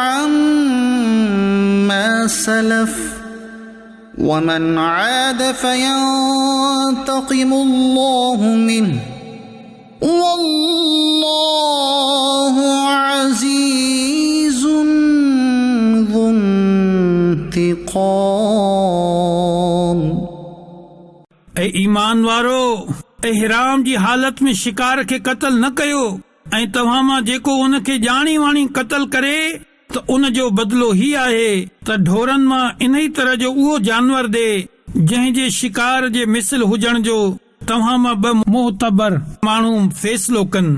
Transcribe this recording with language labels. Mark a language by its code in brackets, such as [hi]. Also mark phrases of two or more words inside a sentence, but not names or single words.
[ar] عما سلف ومن عاد فينتقم الله منه والله عزيز ذو انتقام. [sd] ऐं ईमान वारो इहराम जी हालत में शिकार खे क़त्ल न कयो ऐं तव्हां मां जेको उन खे ॼाणी वाणी क़त्ल करे त उन जो बदिलो ही आहे त ढोरनि मां इन ई तरह जो उहो जानवर ॾे जंहिं जे शिकार जे मिसल हुजण जो तव्हां मां ॿ मोहतबर माण्हू फ़ैसिलो कनि.